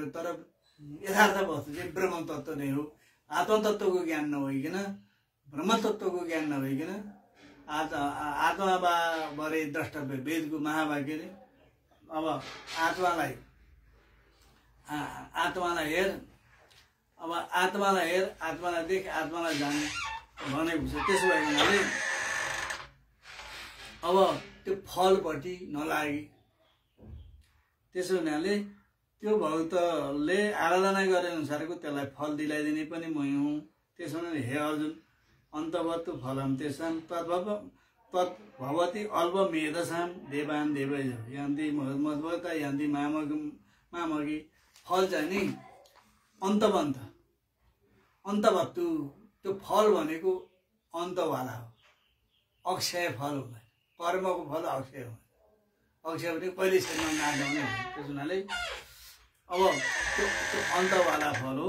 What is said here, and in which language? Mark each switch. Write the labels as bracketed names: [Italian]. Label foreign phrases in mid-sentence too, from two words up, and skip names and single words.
[Nepali] तर यथार्थ वस्तु चाहिँ ब्रह्म तत्त्व नै हो। आत्मतत्त्वको ज्ञान नभइकन, ब्रह्मतत्त्वको ज्ञान नभइकन आत्माबारे द्रष्टव्य वेदको महावाक्यले अब आत्मालाई हेर, अब आत्मालाई हेर, आत्मालाई देख, आत्मालाई जान भनेको छ। त्यसो भएको हुनाले अब त्यो फलपट्टि नलागे। त्यसो हुनाले त्यो भक्तले आराधना गरे अनुसारको त्यसलाई फल दिलाइदिने पनि मै हुँ। त्यसो हुनाले हे अर्जुन [Sanskrit] अन्तवत्तु फलम तेषां तद्भवति अल्पमेधसां देवान् देवैः यान्ति मद्भक्ता यान्ति मामकी। [Nepali] फल चाहिँ नि अन्तवन्त अन्तवस्तु त्यो फल भनेको अन्तवाला हो, अक्षय फल हुँदैन। कर्मको फल अक्षय हो, अक्षय भने कहिले शरीरमा नजाउने हो। त्यस हुनाले अब त्यो अन्तवाला फल हो।